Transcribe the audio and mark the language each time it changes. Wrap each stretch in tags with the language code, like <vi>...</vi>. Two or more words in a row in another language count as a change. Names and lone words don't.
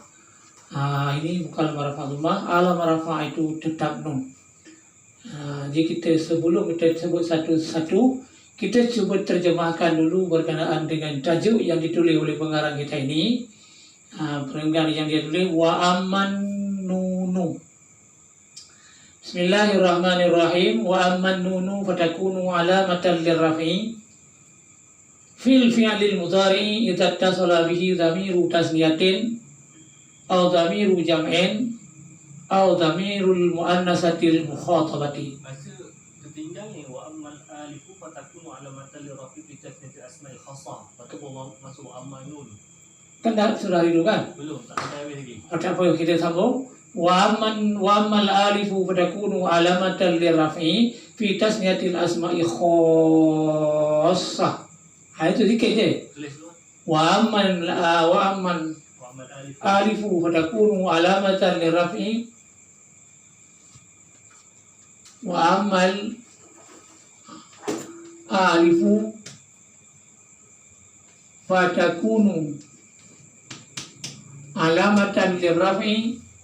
<ms>Ini bukan alam Arafah Tumma, alam Arafah itu tetap nun. Jadi kita sebelum kita sebut satu-satu, kita cuba terjemahkan dulu berkenaan dengan tajuk yang ditulis oleh pengarang kita ini. Pengarang yang dia tulis</ms> <ar>وأما النون. بسم الله الرحمن الرحيم. وأما النون فتكون علامة للرفع في الفعل المضارع إذا اتصل به ضمير تثنية أو ضمير جمع أو ضمير المؤنثة المخاطبة.</ar> <ms>Masa tertinggal ni</ms> <ar>وأما الألف فتكون علامة للرفع في تثنية الأسماء الخاصة.</ar> <ms>Patut masuk</ms> <ar>وأما النون.</ar> <ms>Kan dah sudah itu kan? Belum, tak ada lagi. Ada apa kita sambung?</ms> <ar>وأما الألف فتكون علامة للرفع في تثنية الأسماء الخاصة.</ar> <ms>Itu sikit je. Tulis dulu.</ms> <ar>وأما وأما الألف الألف فتكون علامة للرفع وأما ال الألف فتكون علامة للرفع</ar>